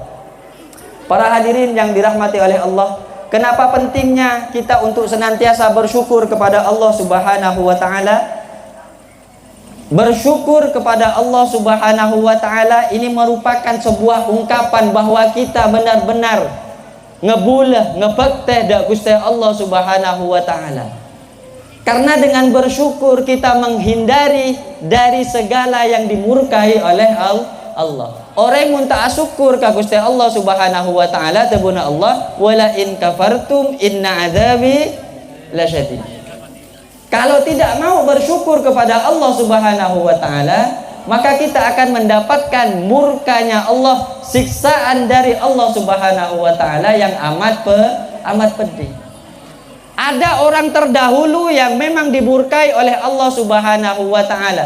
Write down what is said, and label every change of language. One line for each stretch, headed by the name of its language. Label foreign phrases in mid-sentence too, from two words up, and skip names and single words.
Indonesian: Para hadirin yang dirahmati oleh Allah, kenapa pentingnya kita untuk senantiasa bersyukur kepada Allah
Arabic: سبحانه وتعالى?
Indonesian: Bersyukur kepada Allah
Arabic: سبحانه وتعالى
Indonesian: ini merupakan sebuah ungkapan bahwa kita benar-benar
Madurese: ngebulah ngebekteh dak
Indonesian: Gusti Allah
Arabic: سبحانه وتعالى.
Indonesian: Karena dengan bersyukur kita menghindari dari segala yang dimurkai oleh Allah. Orang yang tak syukur ka Gusti Allah
Arabic: سبحانه وتعالى
Indonesian: tabuna Allah
Arabic: ولئن كفرتم إن عذابي لشديد.
Indonesian: Kalau tidak mau bersyukur kepada Allah
Arabic: سبحانه وتعالى,
Indonesian: maka kita akan mendapatkan murkanya Allah, siksaan dari Allah
Arabic: سبحانه وتعالى
Indonesian: yang amat pedih. Ada orang terdahulu yang memang dimurkai oleh Allah
Arabic: سبحانه وتعالى.